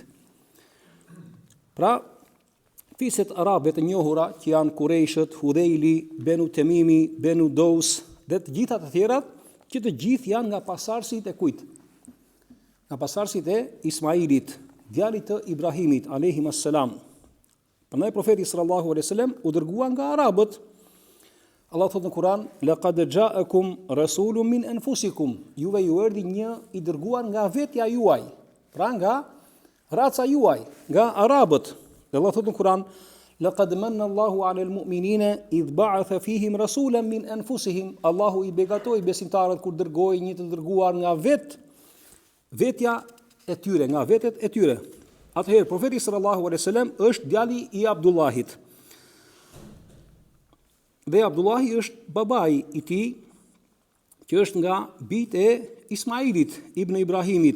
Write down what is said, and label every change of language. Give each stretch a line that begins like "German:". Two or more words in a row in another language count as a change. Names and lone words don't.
Albanian: Pra, fiset arabe të njohura që janë Qurayshët, Hudhayli, Benu Temimi, Benu Dous dhe të gjitha të tjerat, që të gjithë janë nga pasardhësit e kujt? Nga pasardhësit e Ismailit, djalit të Ibrahimit
Arabic: عليه السلام.
Albanian: Prandaj profeti
Arabic: صلى الله عليه وسلم
Albanian: u dërgua nga arabët. Allah thotë në Kur'an:
Arabic: "لقد جاءكم رسول من أنفسكم."
Albanian: Juve ju erdhi një i dërguar nga vetja juaj, pra nga raca juaj, nga arabët. Dhe Allah thotë në Kur'an:
Arabic: "لقد من الله على المؤمنين إذ بعث فيهم رسولا من أنفسهم."
Albanian: Allahu i begatoi besimtarët kur dërgoi një të dërguar nga vetja e tyre, nga vetet e tyre. Atëherë profeti
Arabic: صلى الله عليه وسلم
Albanian: është djali i Abdullahit. Dhe Abdullahi është babai i tij, që është nga bijt e Ismailit ibn Ibrahimit.